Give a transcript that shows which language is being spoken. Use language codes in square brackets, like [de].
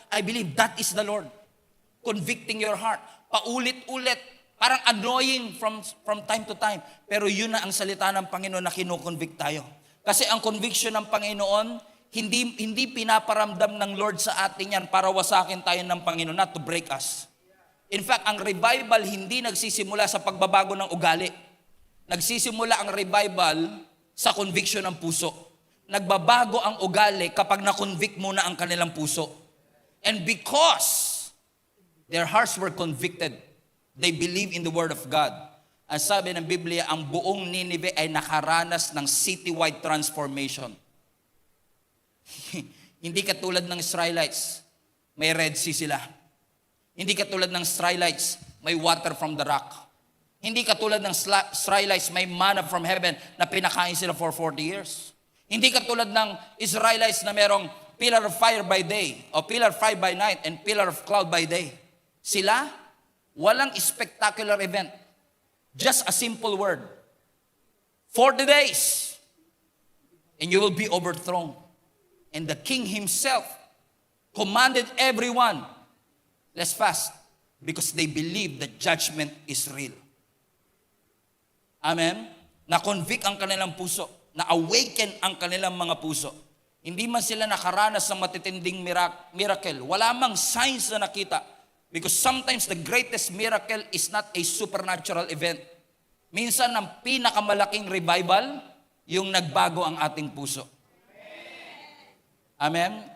[en] I believe that is the Lord. Convicting your heart. [tl] Paulit-ulit. Parang [en] annoying from time to time. [tl] Pero yun na ang salita ng Panginoon na kinukonvict tayo. Kasi ang conviction ng Panginoon, hindi pinaparamdam ng Lord sa atin yan para wasakin tayo ng Panginoon, [en] not to break us. In fact, [tl] ang revival hindi nagsisimula sa pagbabago ng ugali. Nagsisimula ang revival sa conviction ng puso. Nagbabago ang ugali kapag na-convict muna ang kanilang puso. [en] And because their hearts were convicted, they believe in the Word of God. [tl] Ang sabi ng Biblia, ang buong Nineveh ay nakaranas ng [en] citywide transformation. [tl] Hindi katulad ng Israelites, may Red Sea sila. Hindi katulad ng Israelites, may [en] water from the rock. [tl] Hindi katulad ng Israelites, may [en] manna from heaven [tl] na pinakain sila [en] for 40 years. [tl] Hindi katulad ng Israelites na merong [en] pillar of fire by day, o pillar of fire by night, and pillar of cloud by day. [tl] Sila, walang [en] spectacular event. Just a simple word. 40 days, and you will be overthrown. And the king himself commanded everyone, let's fast, because they believe that judgment is real. Amen? [tl] Na-convict ang kanilang puso. Na-awaken ang kanilang mga puso. Hindi man sila nakaranas ng matitinding miracle. Wala mang signs na nakita. [en] Because sometimes the greatest miracle is not a supernatural event. [tl] Minsan ang pinakamalaking revival, yung nagbago ang ating puso. Amen?